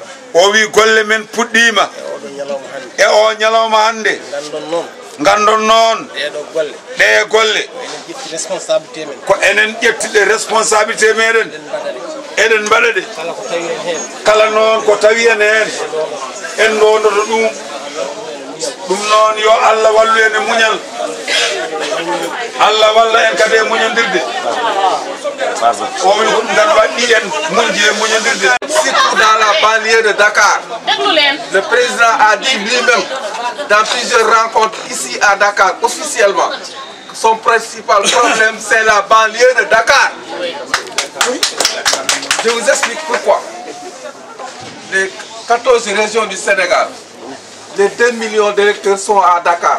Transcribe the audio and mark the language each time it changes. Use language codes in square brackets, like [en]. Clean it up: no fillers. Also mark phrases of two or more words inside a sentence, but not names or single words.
[ff] o wi golle men puɗɗima e o ñalawma hande gandon noon ɗe golle ko enen ƴettiɗe responsabilité meɗen eɗen mbaɗaɗe kala noon ko tawi en hen en dondoto ɗum ɗum noon yo Allah wallu en e muñal Allah walla en kadi e muñodirde o wi ko ɗum tan waɗɗi en moƴƴi e muñodirde. [fr] Surtout dans la banlieue de Dakar, le président a dit lui-même dans plusieurs rencontres ici à Dakar officiellement que son principal problème c'est la banlieue de Dakar. Je vous explique pourquoi. Les 14 régions du Sénégal, les 2 millions d'électeurs sont à Dakar.